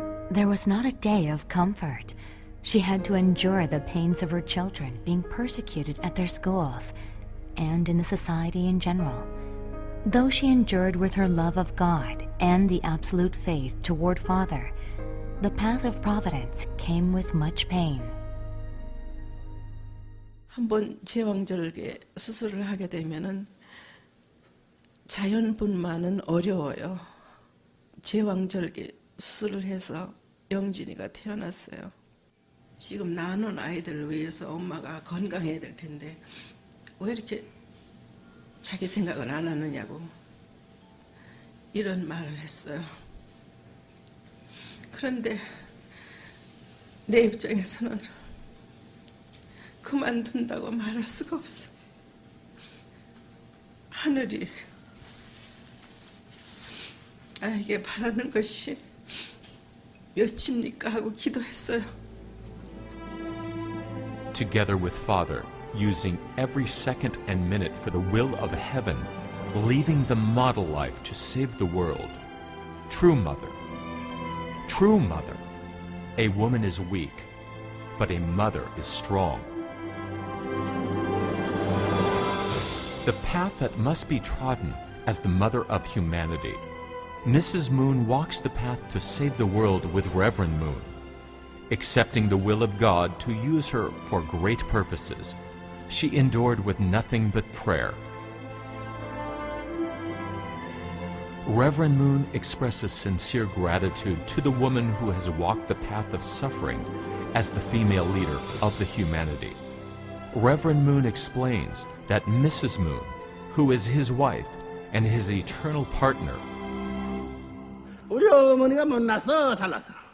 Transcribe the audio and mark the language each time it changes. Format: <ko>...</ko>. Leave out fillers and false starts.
<en>There was not a day of comfort. She had to endure the pains of her children being persecuted at their schools and in the society in general. Though she endured with her love of God and the absolute faith toward Father, the path of providence came with much pain.</en> <ko>한번 제왕절개 수술을 하게 되면은 자연분만은 어려워요. 제왕절개 수술을 해서 영진이가 태어났어요. 지금 낳은 아이들을 위해서 엄마가 건강해야 될 텐데 왜 이렇게 자기 생각은 안 하느냐고 이런 말을 했어요. 그런데 내 입장에서는 그만둔다고 말할 수가 없어. 하늘이 나에게 바라는 것이 몇입니까 하고 기도했어요.</ko> <en>Together with Father, using every second and minute for the will of heaven, leaving the model life to save the world. True mother. True mother. A woman is weak, but a mother is strong. The path that must be trodden as the mother of humanity. Mrs. Moon walks the path to save the world with Reverend Moon, accepting the will of God to use her for great purposes. She endured with nothing but prayer. Reverend Moon expresses sincere gratitude to the woman who has walked the path of suffering as the female leader of the humanity. Reverend Moon explains that Mrs. Moon, who is his wife and his eternal partner,</en> <ko>우리 어머니가 못났어, 잘났어.</ko>